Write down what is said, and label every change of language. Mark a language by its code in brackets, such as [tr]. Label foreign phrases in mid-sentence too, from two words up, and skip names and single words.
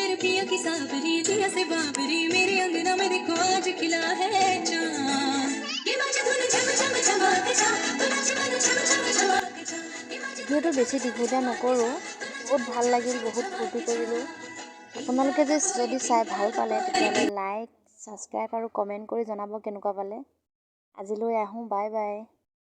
[hi] दुनिया की साबरी दिया से बाबरी मेरे अंगना में देखो आज खिला है चांद ये बाजे धुन झम झम झमाके जा तो नाचे गाना झम झम झमाके जा [as] ভিডিঅ'টো বেছি দীঘলীয়া নকৰোঁ। বহুত ভাল লাগিল, বহুত ফূৰ্তি কৰিলোঁ। আপোনালোকে যদি চাই ভাল পালে তেতিয়াহ'লে [en] like, subscribe [as] আৰু কমেণ্ট কৰি জনাব কেনেকুৱা পালে। আজিলৈ আহোঁ, [en] bye bye.